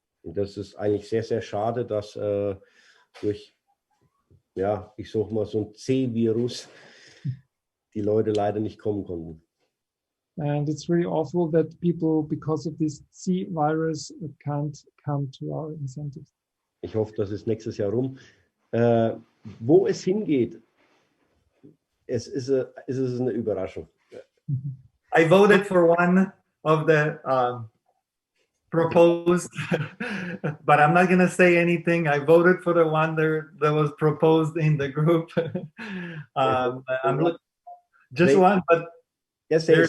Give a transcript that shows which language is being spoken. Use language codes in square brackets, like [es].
[de] Und das ist eigentlich sehr, sehr schade, dass durch, ja, ich sag mal, so ein C-Virus die Leute leider nicht kommen konnten. [en] And it's really awful that people, because of this C virus, can't come to our incentives. [de] Ich hoffe, das ist nächstes Jahr rum. Wo es hingeht, es ist eine Überraschung. [en] I voted for one of the proposed, but I'm not going to say anything. I voted for the one that was proposed in the group. I'm just one, but yes,